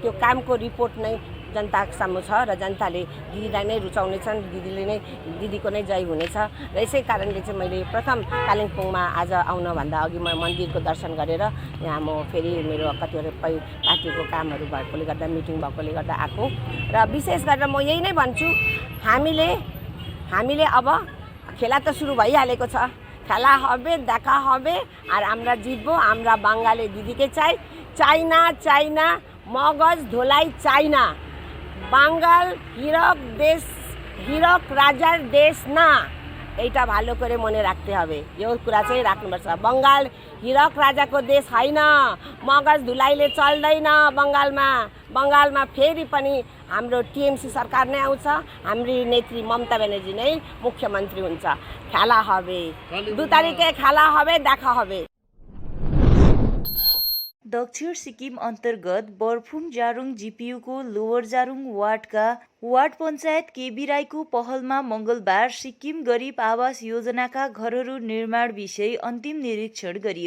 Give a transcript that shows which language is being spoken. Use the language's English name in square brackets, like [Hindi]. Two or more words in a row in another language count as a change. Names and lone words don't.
[Nepali] त्यो कामको रिपोर्ट नै जनता सामु छ र जनताले दिदीलाई नै रुचाउनेछन्, दिदीको नै जय हुनेछ र यसै कारणले चाहिँ मैले प्रथम कालिम्पोङमा आज आउनभन्दा अघि म मन्दिरको दर्शन गरेर यहाँ म फेरि मेरो कतिवटा पार्टीको कामहरू भएकोले गर्दा, मिटिङ भएकोले गर्दा आएको र विशेष गरेर म यही नै भन्छु, हामीले अब खेला त सुरु भइहालेको छ। [Bangla] খেলা হবে, দেখা হবে, আর আমরা জিতবো। আমরা বাঙালি দিদিকে চাই না মগজ ধোলাই চাই না। বাঙাল হীরক রাজার দেশ না, এইটা ভালো করে মনে রাখতে হবে। [Nepali] यो कुरा चाहिँ राख्नुपर्छ। बङ्गाल हिरक राजाको देश होइन, मगज धुलाइले चल्दैन। बङ्गालमा फेरि पनि हाम्रो टिएमसी सरकार नै आउँछ, हाम्री नेत्री ममता ब्यानर्जी नै मुख्यमन्त्री हुन्छ। [Bangla] খেলা হবে, 2 তারিখে খেলা হবে, দেখা হবে। [Nepali] दक्षिण सिक्किम अन्तर्गत बर्फुङ जारुङ जिपियुको लोवर जारुङ वार्डका वार्ड पञ्चायत केबी राईको पहलमा मङ्गलबार सिक्किम गरिब आवास योजनाका घरहरू निर्माण विषय अन्तिम निरीक्षण गरियो।